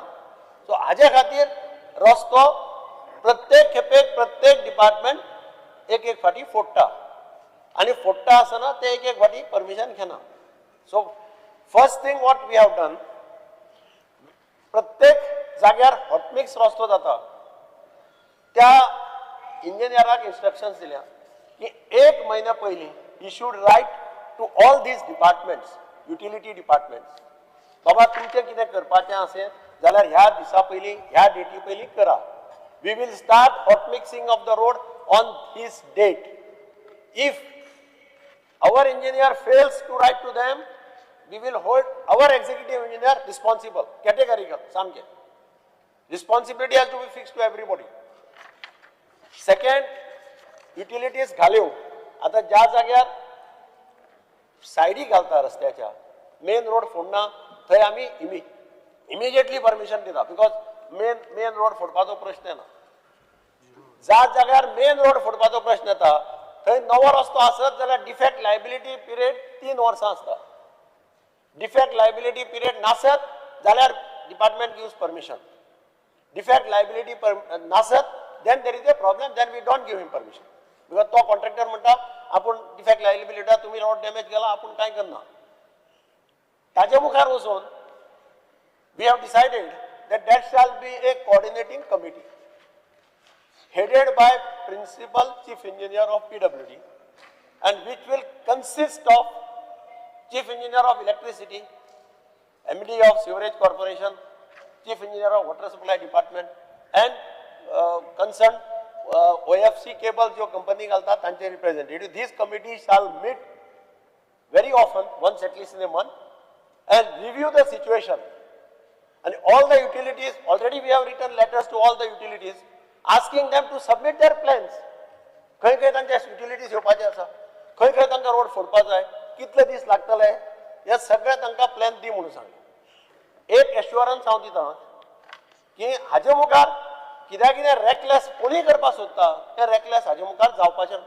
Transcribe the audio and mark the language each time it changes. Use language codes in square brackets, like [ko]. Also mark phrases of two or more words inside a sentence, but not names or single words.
[kok] सो हाजे खातीर रस्तो प्रत्येक खेपेक प्रत्येक डिपार्टमेंट एक एक फाटी फोडटा आनी फोडटा आसतना ते एक एक फाटी परमिशन घेना। सो [en] first thing what we have done, [kok] प्रत्येक जाग्यार हॉटमिक्स रस्तो जाता त्या इंजिनियराक इन्स्ट्रक्शन्स दिल्या की एक महिना पयलीं [en] he should write to all these departments, utility departments, [kok] बाबा तुमचें कितें करपाचें आसें जाल्यार ह्या दिसा पयलीं ह्या डेटी पयलीं करा। [en] We will start hot mixing of the road on this date. If our engineer fails to write to them, we will hold our executive engineer responsible, categorical, सामकें। Responsibility has to be fixed to everybody. Second, utilities [kok] घाल्यो आता ज्या जाग्यार सायडी घालता रस्त्याच्या [en] main road [kok] फोडना थंय आमी [en] immediately permission [kok] दिता [en] because main road [kok] फोडपाचो प्रश्न येना। ज्या जाग्यार मेन रोड फोडपाचो प्रश्न येता थंय नवो रस्तो आसत जाल्यार [en] defect liability period [kok] 3 वर्सां आसता। [en] defect liability period [kok] नासत जाल्यार [en] department gives permission. defect liability नासत then there is a problem, then we don't give him permission because [kok] तो कॉन्ट्रॅक्टर म्हणटा आपूण [en] defect liability [kok] तुम्ही [en] road damage [kok] केला आपूण कांय करना। ताजे मुखार वचून [en] we have decided that there shall be a coordinating committee headed by principal chief engineer of PWD and which will consist of chief engineer of electricity, MD of sewerage corporation, chief engineer of water supply department and concerned OFC cable [kok] जो company घालता तांचे [en] representative. These committees shall meet very often, once at least in a month, and review the situation. And all the utilities, already we have written letters to all the utilities asking them to submit their plans. [kok] खंय खंय तांचे utilities येवपाचे आसा, खंय खंय तांकां रोड फोडपा जाय, कितले दीस लागतले, हे सगळे तांकां प्लॅन दी म्हणून सांग। एक एश्युरन्स हांव दिता की हाजे मुखार कितें रेकलेस कोणी करपाक सोदता तें रेकलेस हाजे मुखार जावपाचें ना।